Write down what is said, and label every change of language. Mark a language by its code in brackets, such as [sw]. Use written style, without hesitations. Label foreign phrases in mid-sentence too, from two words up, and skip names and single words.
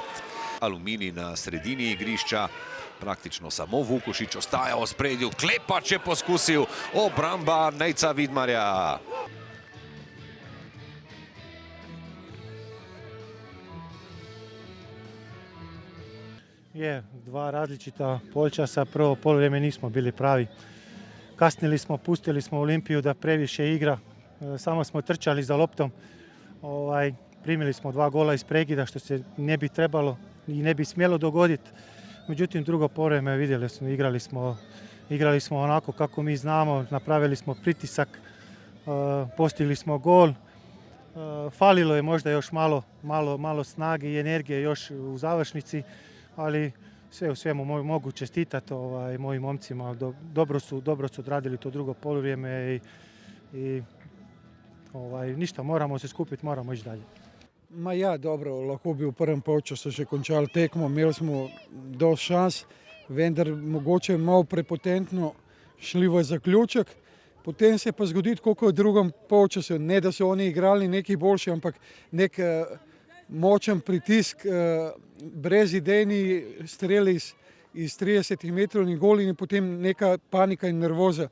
[sl] Aluminij na sredini igrišča, praktično samo Vukušič ostaja v ospredju, Klepač je poskusil, obramba Nejca Vidmarja. [hr] Je, dva različita polčasa, prvo polvrijeme nismo bili pravi. Kasnili smo, pustili smo Olimpiju da previše igra, samo smo trčali za loptom. Primili smo 2 gola iz prekida, što se ne bi trebalo i ne bi smjelo dogoditi. Međutim, drugo polvrijeme vidjeli smo, igrali smo onako kako mi znamo, napravili smo pritisak, postigli smo gol. Falilo je možda još malo snage i energije još u završnici, ali sve u svemu mogu čestitati mojim momcima. Dobro su odradili to drugo poluvrijeme i ništa, moramo se skupiti, moramo ići dalje. [sl] Ma ja, dobro, lahko bi v prvem polčasu že končali tekmo, imeli smo dosti šans, vendar mogoče malo prepotentno šli v zaključek. Potem se pa zgodi, koliko v drugem polčasu, ne da so oni igrali neki boljši, ampak nek močen pritisk, brezidejni strel iz 30 metrov in gol in potem neka panika in nervoza.